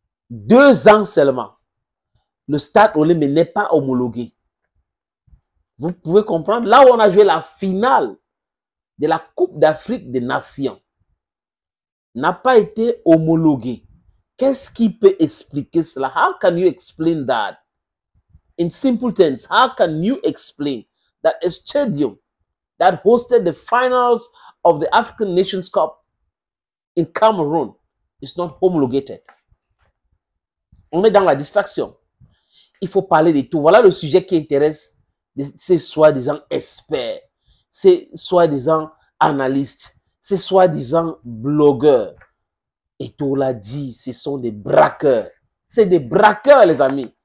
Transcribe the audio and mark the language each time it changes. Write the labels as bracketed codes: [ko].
[fr] 2 ans seulement. Le stade Olembe n'est pas homologué. Vous pouvez comprendre. Là où on a joué la finale de la Coupe d'Afrique des Nations, n'a pas été homologué. Qu'est-ce qui peut expliquer cela? [en] How can you explain that? In simple terms, how can you explain that a stadium that hosted the finals of the African Nations Cup in Cameroon is not homologated? [fr] On est dans la distraction. Il faut parler de tout. Voilà le sujet qui intéresse ces soi-disant experts, ces soi-disant analystes, ces soi-disant blogueurs. Et tout l'a dit, ce sont des braqueurs. C'est des braqueurs, les amis.